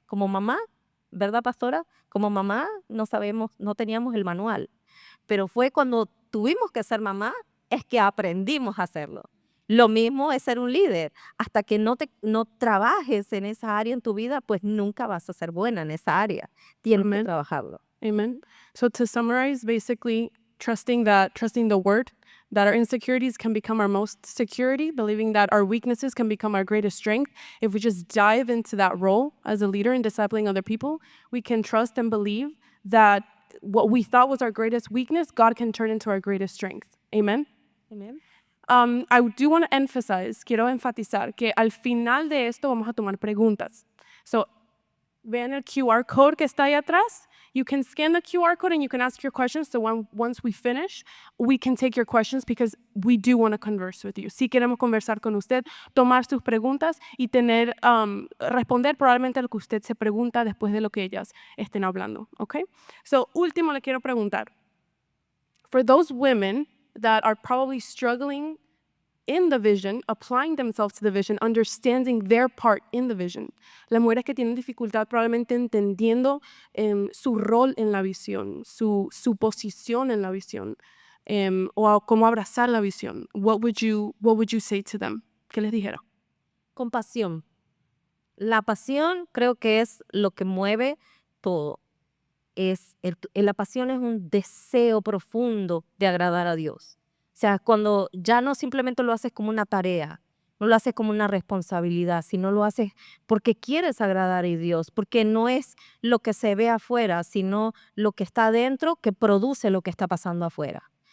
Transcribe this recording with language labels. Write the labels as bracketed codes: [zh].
[es] Como mamá, ¿verdad, pastora? Como mamá no sabemos, no teníamos el manual. Pero fue cuando tuvimos que ser mamá, es que aprendimos a hacerlo. Lo mismo es ser un líder. Hasta que no trabajes en esa área en tu vida, pues nunca vas a ser buena en esa área. Tienes que Amen. trabajarlo. Amen. [en] So to summarize, basically trusting the word, that our insecurities can become our most security, believing that our weaknesses can become our greatest strength. If we just dive into that role as a leader in discipling other people, we can trust and believe that what we thought was our greatest weakness, God can turn into our greatest strength. Amen. Amen. I do want to [es] quiero enfatizar que al final de esto vamos a tomar preguntas. So, vean el QR code que está ahí atrás. [en] You can scan the QR code and you can ask your questions. So once we finish, we can take your questions because we do want to converse with you. [es] Sí queremos conversar con usted, tomar sus preguntas y responder probablemente a lo que usted se pregunta después de lo que ellas estén hablando. Okay? So, último le quiero preguntar. [en] For those women that are probably struggling in the vision, applying themselves to the vision, understanding their part in the vision. [es] Las mujeres que tienen dificultad probablemente entendiendo su rol en la visión, su posición en la visión, o cómo abrazar la visión. [en] What would you say to them? [es] ¿Qué les dijera? Compasión. La pasión creo que es lo que mueve todo. La pasión es un deseo profundo de agradar a Dios. O sea, cuando ya no simplemente lo haces como una tarea, no lo haces como una responsabilidad, sino lo haces porque quieres agradar a Dios, porque no es lo que se ve afuera, sino lo que está adentro que produce lo que está pasando afuera.